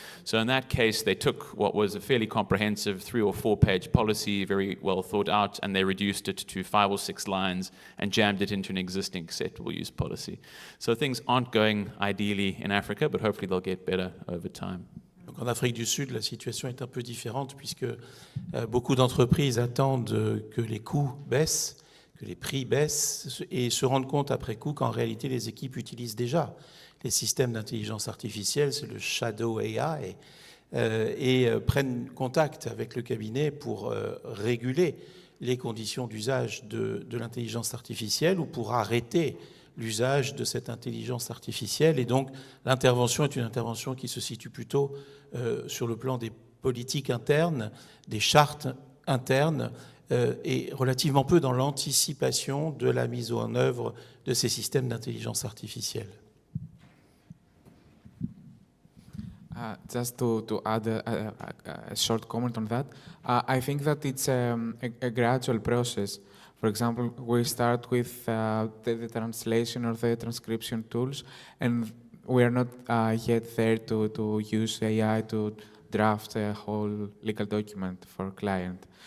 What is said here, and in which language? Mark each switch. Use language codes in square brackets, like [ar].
[en] So in that case, they took what was a fairly comprehensive 3 or 4 page policy, very well thought out, and they reduced it to 5 or 6 lines and jammed it into an existing acceptable use policy. So things aren't going ideally in Africa, but hopefully they'll get better over time. [fr] Donc Donc en Afrique du Sud, la situation est un peu différente puisque beaucoup d'entreprises attendent que les coûts baissent, que les prix baissent et se rendent compte après coup qu'en réalité les équipes utilisent déjà les systèmes d'intelligence artificielle, c'est le shadow AI, et prennent contact avec le cabinet pour réguler les conditions d'usage de l'intelligence artificielle ou pour arrêter l'usage de cette intelligence artificielle. Et donc l'intervention est une intervention qui se situe plutôt sur le plan des politiques internes, des chartes internes, et relativement peu dans l'anticipation de la mise en œuvre de ces systèmes d'intelligence artificielle. [en] Just to add a short comment on that, I think that it's a gradual process. For example, we start with the translation or the transcription tools, and we are not yet there to use AI to draft a whole legal document for a client.